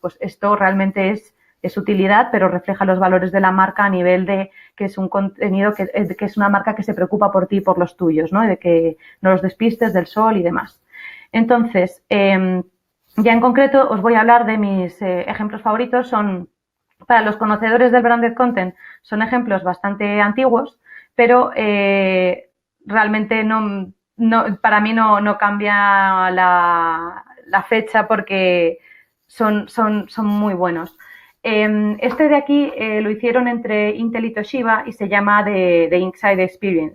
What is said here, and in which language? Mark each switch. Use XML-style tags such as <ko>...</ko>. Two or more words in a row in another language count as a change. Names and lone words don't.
<es>Pues esto realmente es utilidad, pero refleja los valores de la marca a nivel de que es un contenido, que es una marca que se preocupa por ti y por los tuyos, ¿no? Y de que no los despistes del sol y demás. Entonces, ya en concreto os voy a hablar de mis ejemplos favoritos. Son, para los conocedores del</es> <en>branded content,</en> <es>son ejemplos bastante antiguos, pero realmente para mí no cambia la fecha, porque son muy buenos. Este de aquí lo hicieron entre Intel y Toshiba y se llama The Inside Experience.</es>